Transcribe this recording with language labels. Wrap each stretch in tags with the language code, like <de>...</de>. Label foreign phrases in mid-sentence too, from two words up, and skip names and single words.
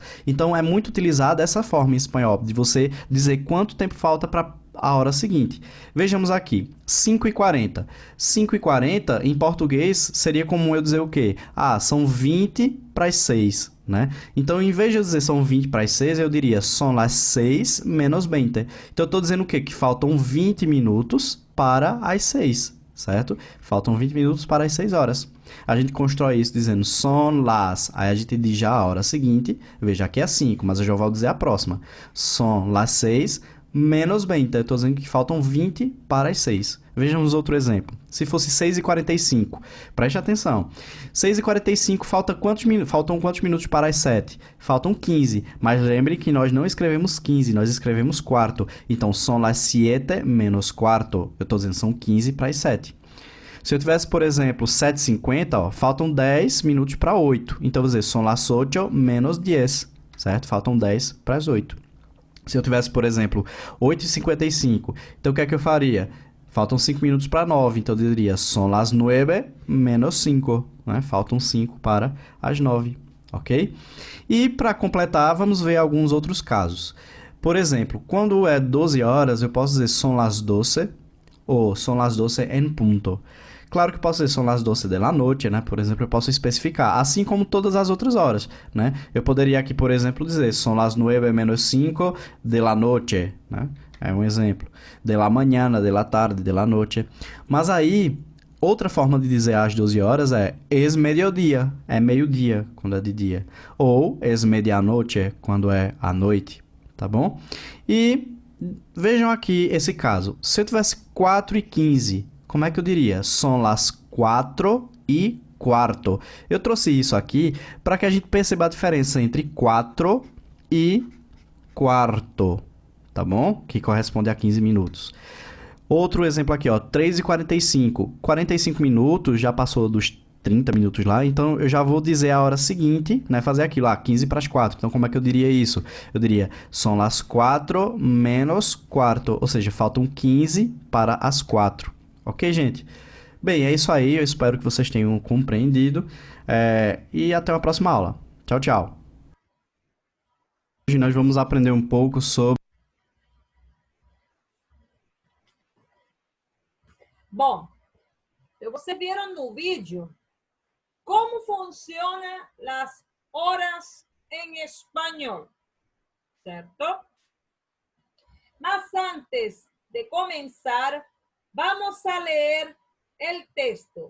<pt>Então, é muito utilizada essa forma em espanhol, de você dizer quanto tempo falta para a hora seguinte. Vejamos aqui, 5:40. 5:40 em português seria comum eu dizer o quê? São 20 para as 6, né? Então, em vez de eu dizer são 20 para as 6, eu diria</pt> <es>son las 6 menos 20.</es> <pt>Então, eu estou dizendo o quê? Que faltam 20 minutos para as 6, certo? Faltam 20 minutos para as 6 horas. A gente constrói isso dizendo</pt> <es>son las,</es> <pt>aí a gente diz já a hora seguinte, veja aqui é 5, mas eu já vou dizer a próxima.</pt> <es>Son las 6 menos 20,</es> <pt>eu estou dizendo que faltam 20 para as 6. Vejamos outro exemplo. Se fosse 6:45, preste atenção. 6:45 faltam quantos minutos para as 7? Faltam 15, mas lembre que nós não escrevemos 15, nós escrevemos quarto. Então,</pt> <es>son las 7 menos quarto.</es> <pt>Eu estou dizendo que são 15 para as 7. Se eu tivesse, por exemplo, 7:50, faltam 10 minutos para 8. Então, eu vou dizer,</pt> <es>son las 8 menos 10,</es> <pt>certo? Faltam 10 para as 8. Se eu tivesse, por exemplo, 8:55, então o que é que eu faria? Faltam 5 minutos para 9, então eu diria,</pt> <es>son las 9 menos 5,</es> <pt>né? Faltam 5 para as 9, ok? E para completar, vamos ver alguns outros casos. Por exemplo, quando é 12 horas, eu posso dizer</pt> <es>son las 12</es> <pt>ou</pt> <es>son las 12 en punto.</es> <pt>Claro que posso dizer</pt> <es>son las 12 de la noche,</es> <pt>né? Por exemplo, eu posso especificar, assim como todas as outras horas, né? Eu poderia aqui, por exemplo, dizer</pt> <es>son las 9 menos 5 de la noche,</es> <pt>né? É um exemplo.</pt> <es>De la mañana, de la tarde, de la noche.</es> <pt>Mas aí, outra forma de dizer às 12 horas é</pt> <es>es mediodía,</es> <pt>é meio-dia, quando é de dia.</pt> <es>Ou es medianoche,</es> <pt>quando é à noite, tá bom? E vejam aqui esse caso. Se eu tivesse 4:15, como é que eu diria?</pt> <es>Son las 4:15.</es> <pt>Eu trouxe isso aqui para que a gente perceba a diferença entre 4 e quarto, tá bom? Que corresponde a 15 minutos. Outro exemplo aqui, 3:45. 45 minutos, já passou dos 30 minutos lá, então eu já vou dizer a hora seguinte, né? Fazer aquilo, 15 para as 4. Então, como é que eu diria isso? Eu diria,</pt> <es>son las 4 menos quarto,</es> <pt>ou seja, faltam 15 para as 4. Ok, gente? Bem, é isso aí. Eu espero que vocês tenham compreendido. E até a próxima aula. Tchau, tchau. Hoje nós vamos aprender um pouco sobre... Bom, vocês viram no vídeo como funcionam as horas em espanhol, certo? Mas antes de começar,</pt> <es>vamos a leer el texto.</es>